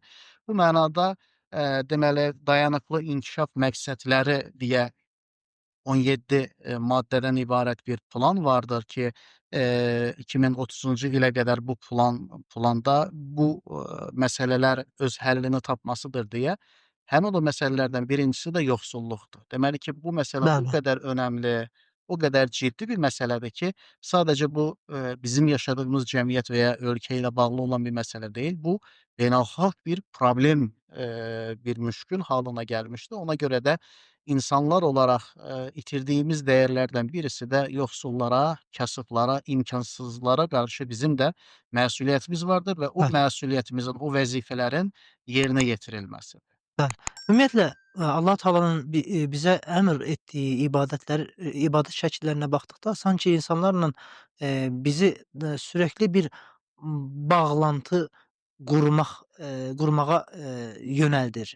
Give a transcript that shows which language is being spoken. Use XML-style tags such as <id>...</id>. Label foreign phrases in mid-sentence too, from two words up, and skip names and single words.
<az>Bu mənada, deməli, dayanıqlı inkişaf məqsədləri deyə 17, maddədən ibarət bir plan vardır ki, 2030-cu ilə qədər bu planda bu, məsələlər öz həllini tapmasıdır deyə həmin o məsələlərdən birincisi də yoxsulluqdur. Deməli ki, bu məsələ o bəli, qədər önəmli, o qədər ciddi bir məsələdir ki, sadəcə bu, bizim yaşadığımız cəmiyyət və ya ölkə ilə bağlı olan bir məsələ deyil, bu beynəlxalq bir problem bir müşkül</az> <tr>halına gelmişti. Ona göre de insanlar olarak, itirdiğimiz değerlerden birisi de yoksullara, kasıplara, imkansızlara karşı bizim de</tr> <az>məsuliyyətimiz vardır və o Bəli. məsuliyyətimizin, o vəzifələrin yerinə yetirilməsidir. Bəli. Ümumiyyətlə, Allah Taala'nın bizə əmr etdiyi ibadət şəkillərinə baxdıqda sanki insanlarla, bizi sürəkli bir bağlantı qurmaq, qurmağa, yönəldir.</az>